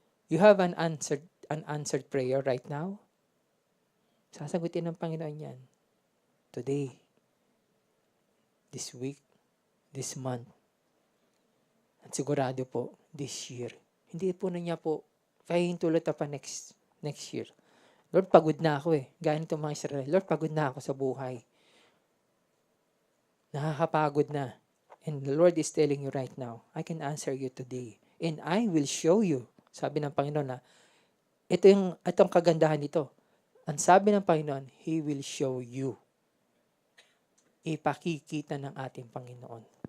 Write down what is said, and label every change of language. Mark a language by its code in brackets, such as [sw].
[en] You have an unanswered prayer right now. [tl] Sasagutin ng Panginoon yan. [en] Today, this week, this month, [tl] at sigurado po, [en] this year. [tl] Hindi po na niya po, kahihintulot pa next year. Lord, pagod na ako Ganito mga Israel. Lord, pagod na ako sa buhay. Nakakapagod na. [en] And the Lord is telling you right now, I can answer you today. And I will show you. [tl] Sabi ng Panginoon na, itong kagandahan nito. Ang sabi ng Panginoon, [en] He will show you. [tl] Ipakikita ng ating Panginoon.